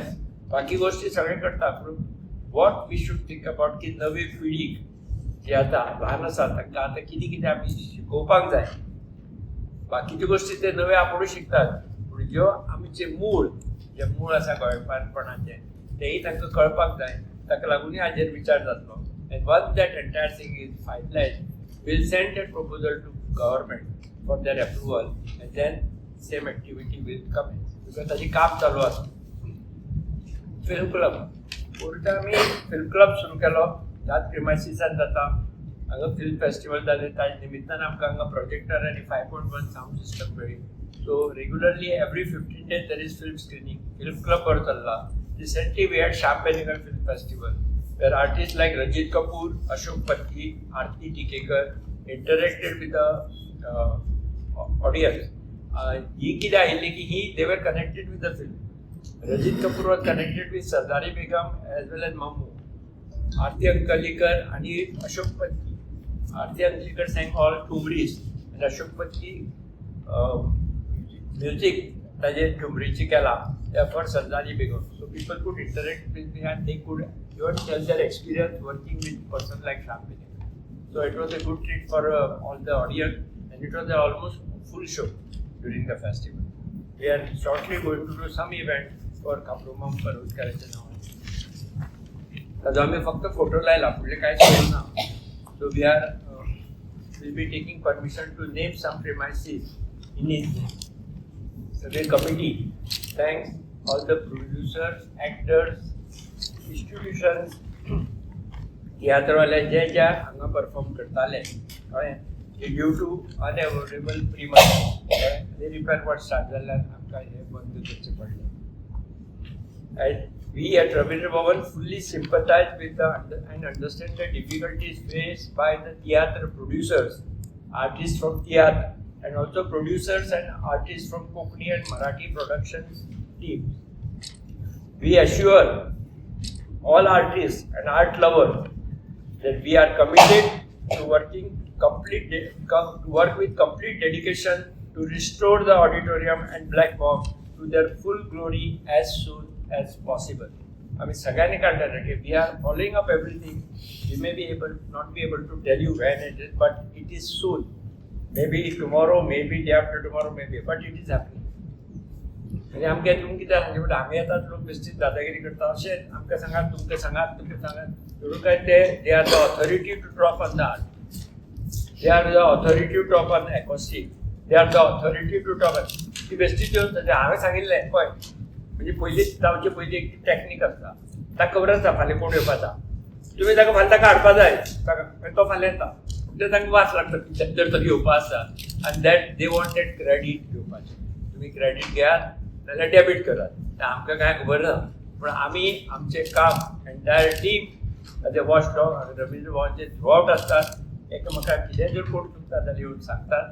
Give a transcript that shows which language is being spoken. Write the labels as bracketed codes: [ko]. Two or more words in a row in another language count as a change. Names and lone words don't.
[kok] बाकी गोश्टी सगळें करता, पूण [en] what we should think about [kok] की नवी पिढीक जी आतां ल्हान आसा तांकां आतां कितें कितें आमी शिकोवपाक जाय. बाकीच्यो गोश्टी ते नवे आपुणूच शिकतात, पूण ज्यो आमचे जे मूळ आसा गोंयकारपणाचें तेय तांकां कळपाक जाय. ताका लागूनय हाजेर विचार जातलो. [en] And once that entire thing is finalized, we'll send that proposal to government for their approval, and then same activity will come in. [kok] Because ताजी काम चालू आसा. [en] film club [kok] कोर्टा आमी [en] film club [kok] सुरू केलो. ह्याच प्रिमायसिसान जाता. हांगा [en] film festival [kok] जालें, ताजे निमित्तान आमकां हांगा प्रोजेक्टर आनी 5.1 [en] sound system [kok] मेळ्ळी. [en] so regularly every 15 days there is film screening. film club [kok] बरो चल्ला. [en] Recently we had Shyam Benegal Film Festival, where artists like Rajit Kapoor, Ashok Patki, Aarti Tikekar interacted with the audience. He [kok] कितें आयिल्लें की [en] they were connected with the film. Rajit Kapoor was connected with Sardari Begum as well as Mammu. Aarti Ankalikar and Ashok Patki. Aarti Ankalikar sang all Tumris, and Ashok Patki music [kok] ताजेर ठुमरीची केला [en] एफर्ट्स [kok] जाली बेगून [en] so people could interact with me and they could even tell their experience working with person like Shyam Benegal. So it was a good treat for all the audience, and it was almost full show during the festival. We are shortly going to do some event for Kaprumam Parvutkarच्या नावाने. [kok] आता आम्ही फक्त फोटो लायला फुडले कांयच केलें ना. [en] So we are will be taking permission to name some premises in his name. So the committee thanks all the producers, actors, institutions, theatre [kok] वाले जे हांगा परफॉर्म करताले कळ्ळें [en] due to unavoidable premises ते repair work start [kok] जाल्यार आमकां हे बंद करचें पडलें. [en] And we at Rabindra Bhavan fully sympathize with and understand the difficulties faced by the theatre producers, artists from theatre, and also producers and artists from Konkani and Marathi production teams. We assure all artists and art lovers that we are committed to work with complete dedication to restore the auditorium and Black Box to their full glory as soon as possible. I mean, [mr] सगळ्यांनी काढलं की [en] we are following up everything. We may be not be able to tell you when it is, but it is soon. Maybe tomorrow, maybe day after tomorrow, maybe, but it is happening. [kok] म्हणजे आमगे तुमकां कितें सांगचे पडटा आमी येतात लोक बेश्टीत दादागिरी करता अशें आमकां सांगात तुमकां सांगात म्हणून काय [en] they are the authority to talk on the art, they are the authority to talk on acoustic, they are the authority to talk on [kok] ती बेश्टीत येवन हांवें सांगिल्लें पळय म्हणजे पयलींच जावचे पयलीं एक टॅक्नीक आसता ताका खबर आसता फाल्यां कोण येवपाचा तुमी ताका फाल्यां ताका हाडपा जाय ताका तो फाल्यां येता म्हणजे तांकां वास लागता जर तो घेवपा आसा आनी [en] that they want that credit [kok] घेवपाचें. तुमी क्रेडीट घेयात नाल्यार डेबीट करात आमकां कांय खबर ना पूण आमी आमचें काम [en] entire team [kok] जे [en] watch dog [kok] रवींद्र भवनचे [en] through out [kok] आसतात एकामेकाक कितें जर कोण चुकता जाल्यार येवन सांगतात.